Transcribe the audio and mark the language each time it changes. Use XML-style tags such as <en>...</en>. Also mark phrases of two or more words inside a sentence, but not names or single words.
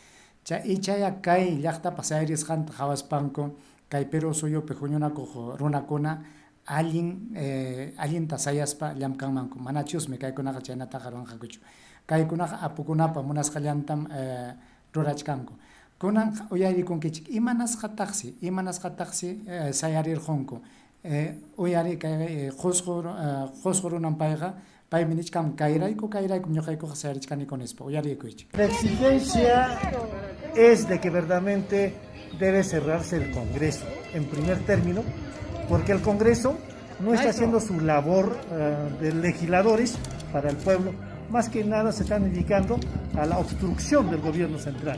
<qu>Chaya kay llaqtapa sayarisqanta hawaspanku kay Perú suyupi huñunakuq runakuna allinta sayaspa llamkanmanku manachusmi kaykunaqa chaynataqa ruwanqakuchu kaykunaqa apukunapa munasqallantam rurachkanku kunan uyarikunkichik imanasqataqsi sayarirqunku uyari kay qusqu runan payqa paymi nichkan kayrayku ñuqaykuqa sayarichkaniku nispa uyarikuychik.</qu> <es>La exigencia es de que verdaderamente debe cerrarse el Congreso, en primer término, porque el Congreso no está haciendo su labor de legisladores para el pueblo, más que nada se están dedicando a la obstrucción del gobierno central.</es>